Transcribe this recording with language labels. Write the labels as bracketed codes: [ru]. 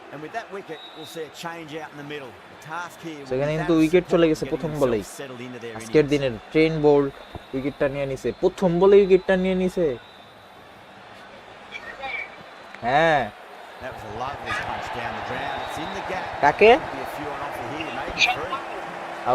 [en] And with that wicket, we'll see a change out in the middle. The task here [bn] সেখানে কিন্তু wicket চলে গেছে প্রথম বলেই। আজকের দিনের ট্রেন বোল্ড উইকেটটা নিয়ে নিছে, প্রথম বলে উইকেটটা নিয়ে নিছে। হ্যাঁ, [en] That was a lovely punch down the ground. It's in the gap. [bn] কাকে? [en] Be a few on offer here, maybe three.